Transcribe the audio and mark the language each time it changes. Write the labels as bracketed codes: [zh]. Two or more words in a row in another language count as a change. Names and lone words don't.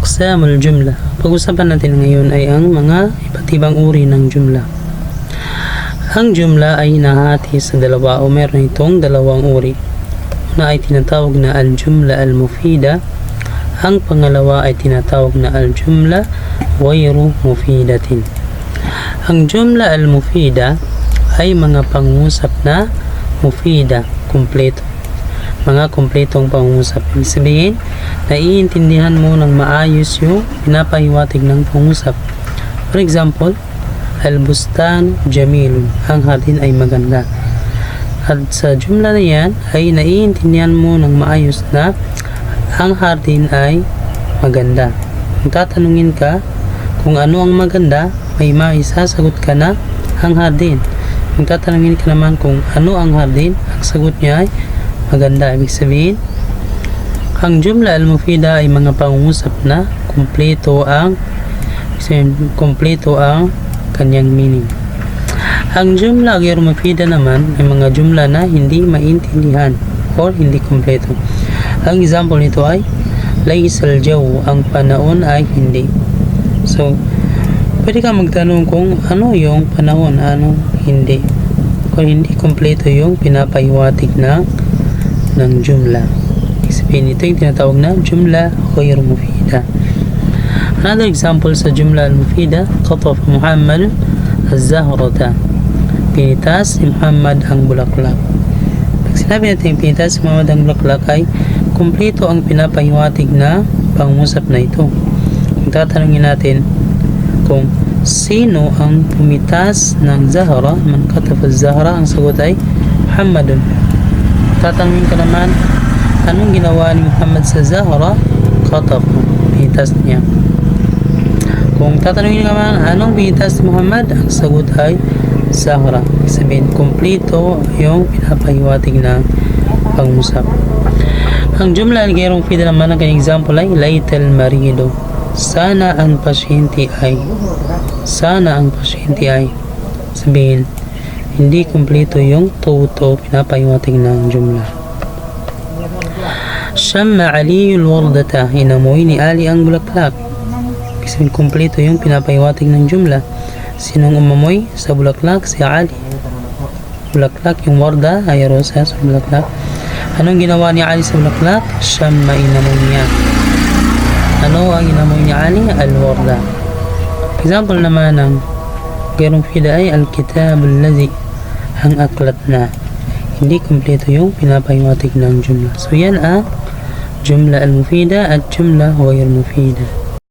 [ar] أقسام الجملة. [tl] Pag-usapan natin ngayon ay ang mga iba't ibang uri ng jumla. Ang jumla ay nahati sa dalawa o meron itong dalawang uri. Una ay tinatawag na [ar] الجملة المفيدة. [tl] Ang pangalawa ay tinatawag na [ar] الجملة غير مفيدة. [tl] Ang [ar] جملة المفيدة [tl] ay mga pangungusap na mufida, kumpleto. Mga kumpletong pangungusap. Ibig sabihin, naiintindihan mo ng maayos yung pinapahiwatig ng pangungusap. [en] For example, [ar] البستان جميل. [tl] Ang hardin ay maganda. At sa jumla na yan, ay naiintindihan mo ng maayos na ang hardin ay maganda. Kung tatanungin ka kung ano ang maganda, may maisasagot ka na ang hardin. Kung tatanungin ka naman kung ano ang hardin, ang sagot niya ay maganda. Ibig sabihin, ang [ar] جملة المفيدة [tl] ay mga pangungusap na kumpleto ang kanyang meaning. Ang [ar] جملة غير مفيدة [tl] naman ay mga jumla na hindi maintindihan or hindi kumpleto. Ang example nito ay [ar] ليس الجو, [tl] ang panahon ay hindi. So, pwede ka magtanong kung ano yung panahon, ano hindi. Kung hindi kumpleto yung pinapahiwatig ng jumla. Sabihin ito yung tinatawag na [ar] جملة غير مفيدة. [en] Another example [tl] sa [ar] جملة المفيدة, قطف محمد الزهرة. [tl] Pinitas si Muhammad ang bulaklak. Pag sinabi natin pinitas si Muhammad ang bulaklak ay kumpleto ang pinapahiwatig na pangungusap na ito. Kung tatanungin natin kung sino ang pumitas ng Zahra, [ar] من قطف الزهرة, [tl] ang sagot ay Muhammadun. Tatanungin ka naman, anong ginawa ni Muhammad sa Zahra? Qatafa, pinitas niya. Kung tatanungin ka naman, anong pinitas ni Muhammad? Ang sagot ay Zahra. Sabihin, kumpleto yung pinapahiwatig na pangusap. Ang [ar] جملة الغير مفيدة [tl] naman, ang kanyang example ay [ar] ليت المريض. [tl] Sana ang pasyente ay. Sana ang pasyente ay. Sabihin, hindi kumpleto yung toto pinapahiwatig ng jumla. [ar] شم علي الوردة. [tl] Inamoy ni Ali ang bulaklak. Sabihin, kumpleto yung pinapahiwatig ng jumla. Sinong umamoy sa bulaklak? Si Ali. Bulaklak, yung warda ay rosa sa bulaklak. Anong ginawa ni Ali sa bulaklak? Shamma, inamoy niya. Ano ang inamoy ni Ali? Al-warda. Example naman ng [ar] غير مفيدة [tl] ay [ar] الكتاب الذي, [tl] ang aklat na. Hindi kumpleto yung pinapahiwatig ng jumla. So yan ang [ar] جملة المفيدة [tl] at [ar] جملة غير مفيدة.